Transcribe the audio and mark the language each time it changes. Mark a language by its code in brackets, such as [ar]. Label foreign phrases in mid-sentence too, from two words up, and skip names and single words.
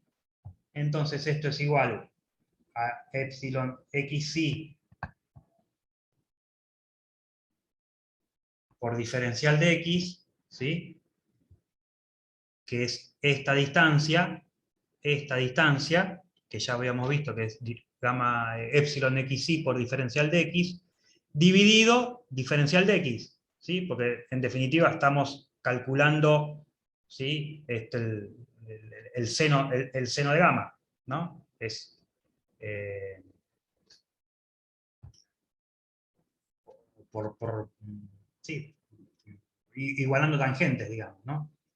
[es] Entonces esto es igual a epsilon xy por diferencial de x, ¿sí? Que es esta distancia, que ya habíamos visto que es gamma epsilon xy por diferencial de x, dividido diferencial de x, ¿sí? Porque en definitiva estamos calculando, ¿sí? El seno de gamma, ¿no? Es sí, igualando tangentes, digamos, ¿no?